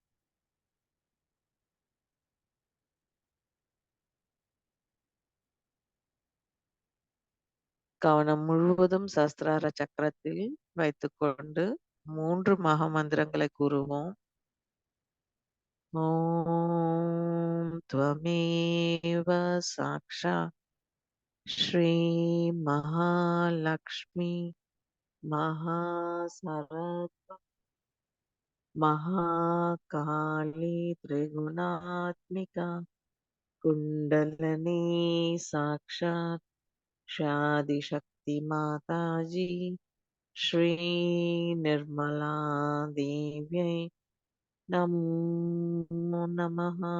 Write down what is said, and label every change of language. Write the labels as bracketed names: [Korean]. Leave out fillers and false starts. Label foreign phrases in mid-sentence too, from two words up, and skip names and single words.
[Tamil] கவனம் முழுவதும் சஸ்திரார சக்கரத்தில் வைத்துக்கொண்டு 3 மகா மந்திரங்களை கூறுவோம். [Sanskrit] ஓம் त्वमेव साक्षात् श्री महालक्ष्मी महासरस्वती महाकाली त्रिगुणात्मिका कुंडलिनी साक्षात् शादिशक्ति माताजी श्री निर्मला देव्यै नमो नमः.